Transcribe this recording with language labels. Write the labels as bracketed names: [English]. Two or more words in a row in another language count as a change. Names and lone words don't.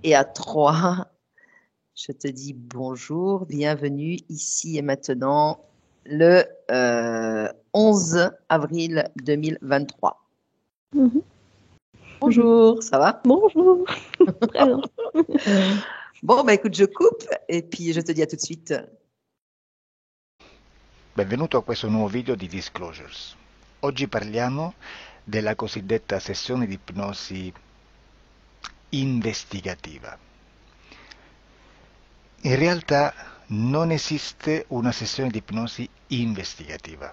[French] Et à 3, je te dis bonjour, bienvenue ici et maintenant, le 11 avril 2023. Mhm. Mhm. Bonjour, ça va? Bonjour. Très bien. Bon, bah écoute, je coupe et puis je te dis à tout de suite. [Italian] Benvenuto a questo nuovo video di Disclosures. Oggi parliamo della cosiddetta sessione di ipnosi investigativa. In realtà non esiste una sessione di ipnosi investigativa.